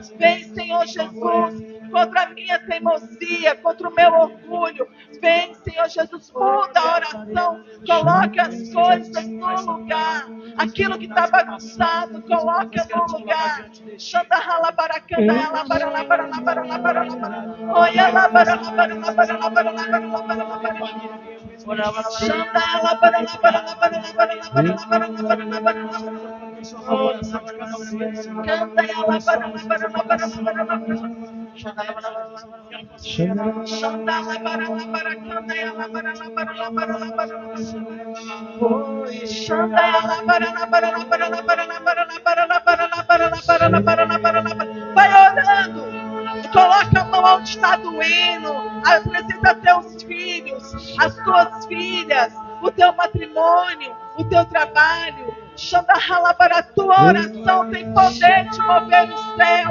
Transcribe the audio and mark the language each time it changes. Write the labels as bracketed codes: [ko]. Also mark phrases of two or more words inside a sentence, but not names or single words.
[pt] Vem, Senhor Jesus, contra a minha teimosia, contra o meu orgulho. Vem, Senhor Jesus, muda a oração, coloca as coisas no lugar. Aquilo que está bagunçado, coloca no lugar. Xanda rala baracanda, ela barala barala barala barala barala. Olha lá barala barala barala barala barala barala barala. Xanda ela barala barala barala barala barala barala barala barala. Canta ela barala barala barala barala barala. Xanda ela barala baracanda, ela barala barala barala barala. Xanda ela barala barala barala barala barala barala barala barala barala barala barala. Vai orando. Coloca a mão onde está doendo. Apresenta teus filhos, as tuas filhas, o teu matrimônio, o teu trabalho. Xanda halabara, a tua oração tem poder de mover o céu.